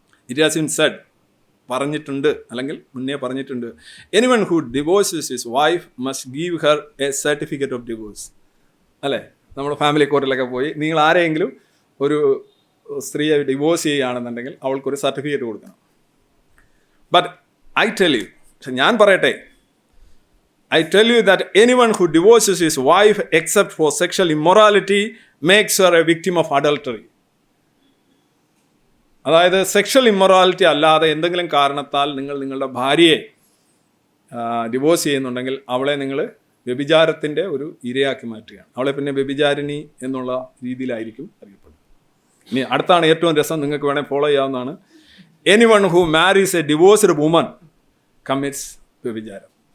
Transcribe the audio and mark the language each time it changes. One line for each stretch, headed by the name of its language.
English: it has been said,
Malayalam: പറഞ്ഞിട്ടുണ്ട്, അല്ലെങ്കിൽ മുന്നേ പറഞ്ഞിട്ടുണ്ട്,
English: Anyone who divorces his wife must give her a certificate of divorce.
Malayalam: അല്ലേ, നമ്മൾ ഫാമിലി കോർട്ടിലൊക്കെ പോയി നിങ്ങൾ ആരെങ്കിലും ഒരു സ്ത്രീയെ ഡിവോഴ്സ് ചെയ്യുകയാണെന്നുണ്ടെങ്കിൽ അവൾക്കൊരു സർട്ടിഫിക്കറ്റ് കൊടുക്കണം.
English: but I tell you,
Malayalam: ഞാൻ പറയട്ടെ,
English: I tell you that anyone who divorces his wife except for sexual immorality makes her a victim of adultery.
Malayalam: അതായത് സെക്ഷൽ ഇമ്മൊറാലിറ്റി അല്ലാതെ എന്തെങ്കിലും കാരണത്താൽ നിങ്ങൾ നിങ്ങളുടെ ഭാര്യയെ ഡിവോഴ്സ് ചെയ്യുന്നുണ്ടെങ്കിൽ അവളെ നിങ്ങൾ വ്യഭിചാരത്തിൻ്റെ ഒരു ഇരയാക്കി മാറ്റുകയാണ്. അവളെ പിന്നെ വ്യഭിചാരിണി എന്നുള്ള രീതിയിലായിരിക്കും അറിയപ്പെടുന്നത്. ഇനി അടുത്താണ് ഏറ്റവും രസം, നിങ്ങൾക്ക് വേണേൽ ഫോളോ ചെയ്യാവുന്നതാണ്.
English: anyone who marries a divorced woman commits
Malayalam: വ്യഭിചാരം.